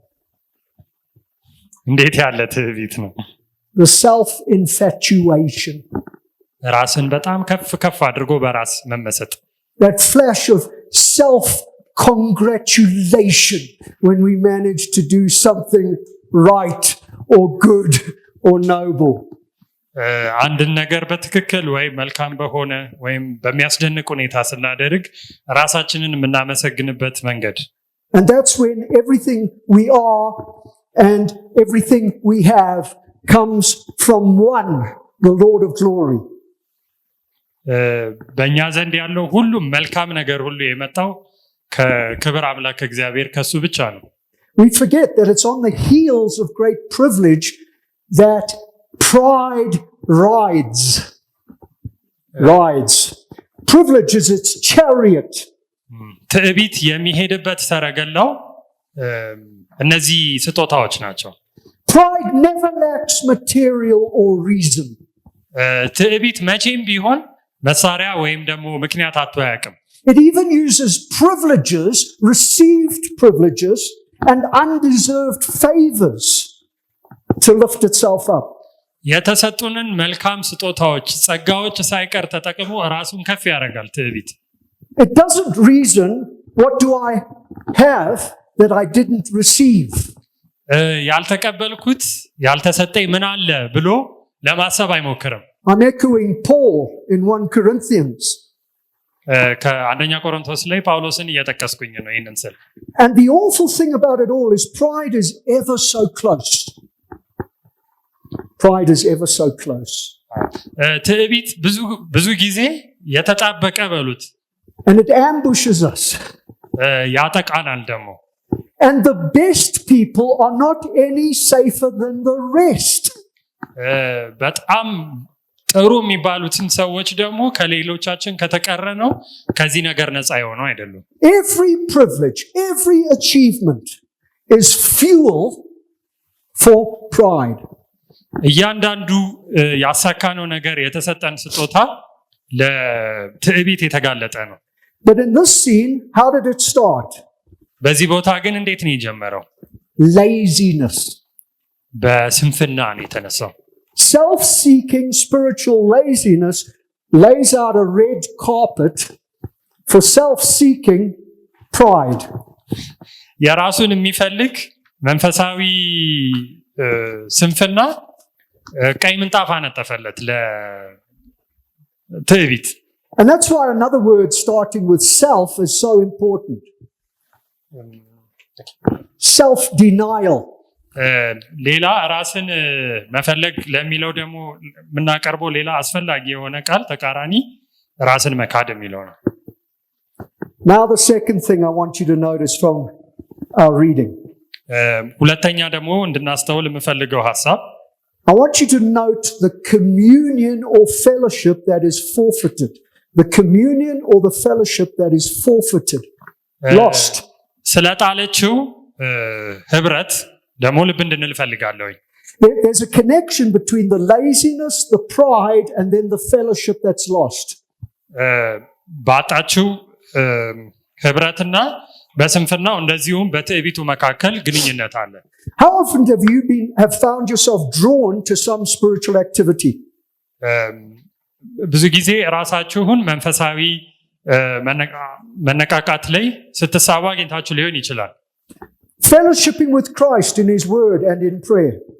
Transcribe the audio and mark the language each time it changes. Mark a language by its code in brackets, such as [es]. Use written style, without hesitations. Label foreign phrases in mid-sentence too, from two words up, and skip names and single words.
[am] እንዴት ያለ ትዕቢት ነው! [en] The self-infatuation. [am] ራስን በጣም ከፍ ከፍ አድርጎ በራስ መመሰጥ። [en] That flash of self-congratulation when we manage to do something right or good or noble. [am] አንድን ነገር በትክክል ወይም መልካም በሆነ ወይም በሚያስደንቅ ሁኔታ ስናደርግ ራሳችንን የምናመሰግንበት መንገድ። [en] And that's when everything we are and everything we have comes from one, the Lord of glory. [am] በእኛ ዘንድ ያለው ሁሉም መልካም ነገር ሁሉ የመጣው ከክብር አምላክ እግዚአብሔር ከሱ ብቻ ነው። [en] We forget that it's on the heels of great privilege that pride rides. Privilege is its chariot. [am] ትዕቢት የሚሄድበት ሰረገላው እነዚህ ስጦታዎች ናቸው። [en] Pride never lacks material or reason. [am] ትዕቢት መቼም ቢሆን መሳሪያ ወይም ደግሞ ምክንያት አጥቶ አያውቅም። [en] It even uses privileges, received privileges, and undeserved favors to lift itself up. [am] የተሰጡንን መልካም ስጦታዎች ጸጋዎች ሳይቀር ተጠቅሞ ራሱን ከፍ ያደርጋል ትዕቢት። [en] It doesn't reason, what do I have that I didn't receive? [am] ያልተቀበልኩት ያልተሰጠኝ ምን አለ ብሎ ለማሰብ አይሞክርም። [en] I'm echoing Paul in 1 Corinthians. [am] ከአንደኛ ቆሮንቶስ ላይ ጳውሎስን እየጠቀስኩኝ ነው ይሄንን ስል። [en] And the awful thing about it all is pride is ever so close. Pride is ever so close. [am] ትዕቢት ብዙ ጊዜ የተጣበቀ በሉት። [en] And it ambushes us. [am] ያጠቃናል ደግሞ። [en] And the best people are not any safer than the rest. [am] በጣም ጥሩ የሚባሉትን ሰዎች ደግሞ ከሌሎቻችን ከተቀረነው ከዚህ ነገር ነፃ የሆነው አይደሉም። [en] Every privilege, every achievement is fuel for pride. [am] እያንዳንዱ ያሳካነው ነገር የተሰጠን ስጦታ ለትዕቢት የተጋለጠ ነው። [en] But in this scene, how did it start? [am] በዚህ ቦታ ግን እንዴት ነው የጀመረው? [en] Laziness. [am] በስንፍና ነው የተነሳው። [en] Self-seeking spiritual laziness lays out a red carpet for self-seeking pride. [am] የራሱን የሚፈልግ መንፈሳዊ ስንፍና ቀይ ምንጣፍ አነጠፈለት ለትዕቢት። [en] And that's why another word starting with self is so important. Self-denial. [am] ሌላ ራስን መፈለግ ለሚለው ደግሞ የምናቀርበው ሌላ አስፈላጊ የሆነ ቃል ተቃራኒ ራስን መካድ የሚለው ነው። [en] Now the second thing I want you to notice from our reading. [am] ሁለተኛ ደግሞ እንድናስተውል የምፈልገው ሐሳብ [en] I want you to note the communion or fellowship that is forfeited. The communion or the fellowship that is forfeited. Lost. [am] ስለጣለችው ህብረት ደግሞ ልብ እንድንል ፈልጋለሁ። [en] There's a connection between the laziness, the pride, and then the fellowship that's lost. [am] ባጣችው ህብረትና በስንፍናው እንደዚሁም በትዕቢቱ መካከል ግንኙነት አለ። [en] How often have found yourself drawn to some spiritual activity? [am] ብዙ ጊዜ ራሳችሁን መንፈሳዊ መነቃቃት ላይ ስትሳቡ አግኝታችሁ ሊሆን ይችላል። [en] Fellowshipping with Christ in His Word and in prayer.